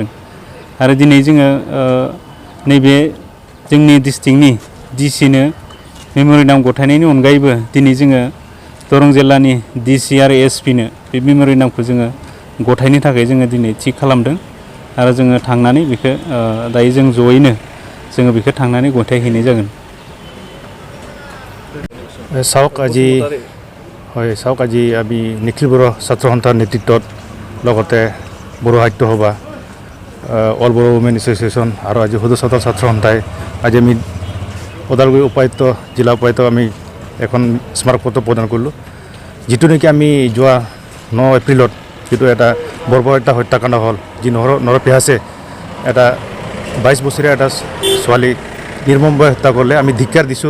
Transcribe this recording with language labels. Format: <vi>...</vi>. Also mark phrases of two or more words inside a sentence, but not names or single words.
<brx>आरो दिनै जोङो नैबे जोंनि डिस्ट्रिक्टनि डिसिनो मेम'रेन्डाम गथायनायनि अनगायैबो दिनै जोङो दरं जिल्लानि डिसि आरो एसपिनो बे मेम'रेन्डामखौ जोङो गथायनो थाखाय जोङो दिनै थि खालामदों आरो जोङो थांनानै बेखौ दायो जों जयैनो जोङो बेखौ थांनानै गथायहैनाय जागोन।</brx> <as>চাওক আজি আমি নিখিল বড়ো ছাত্ৰ সন্থাৰ নেতৃত্বত লগতে বড়ো সাহিত্য সভা, অল বড়ো উমেন এছ'চিয়েশ্যন আৰু আজি সদস্যতা ছাত্ৰ সন্থাই আজি আমি ওদালগুৰি উপায়ুক্ত জিলা উপায়ুক্তক আমি এখন স্মাৰকপত্ৰ প্ৰদান কৰিলোঁ, যিটো নেকি আমি যোৱা 9 এপ্ৰিলত যিটো এটা বৰ্বৰ এটা হত্যাকাণ্ড হ'ল, যি নৰপিয়াছে এটা 22 বছৰীয়া এটা ছোৱালীক নিৰ্মমভাৱে হত্যা কৰিলে, আমি ধিক্কাৰ দিছোঁ।</as>